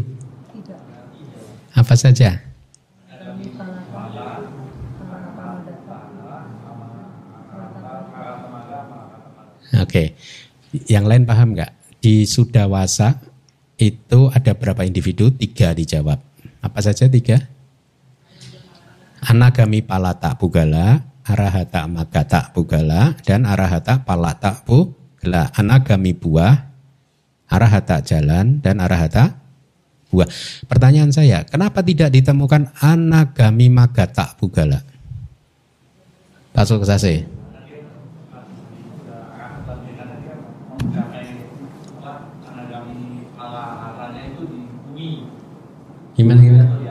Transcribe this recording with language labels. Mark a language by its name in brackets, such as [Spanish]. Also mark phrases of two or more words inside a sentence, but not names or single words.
[Indonesian] Apa saja? Oke, yang lain paham nggak? Di Sudawasa itu ada berapa individu? 3 dijawab. Apa saja 3? [Pali] Anagami palata pugala, arahata magata pugala, dan arahata palata pugala. [Indonesian] Anagami buah, arahata jalan, dan arahata buah. Pertanyaan saya, kenapa tidak ditemukan [Pali] anagami magata pugala? [Indonesian] Pasuk Sase. Gimana?